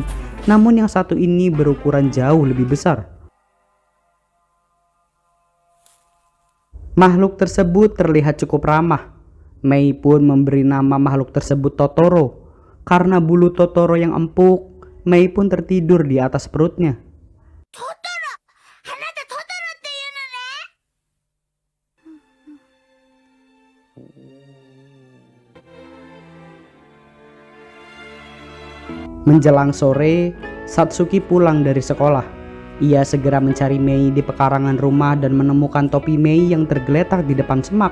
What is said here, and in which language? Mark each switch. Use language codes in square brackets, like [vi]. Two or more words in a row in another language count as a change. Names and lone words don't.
[id] Namun yang satu ini berukuran jauh lebih besar. Makhluk tersebut terlihat cukup ramah. Mei pun memberi nama makhluk tersebut Totoro. Karena bulu Totoro yang empuk, Mei pun tertidur di atas perutnya. [ja] Totoro! Hanata Totoroっていうのね! [id] Menjelang sore, Satsuki pulang dari sekolah. Ia segera mencari Mei di pekarangan rumah dan menemukan topi Mei yang tergeletak di depan semak.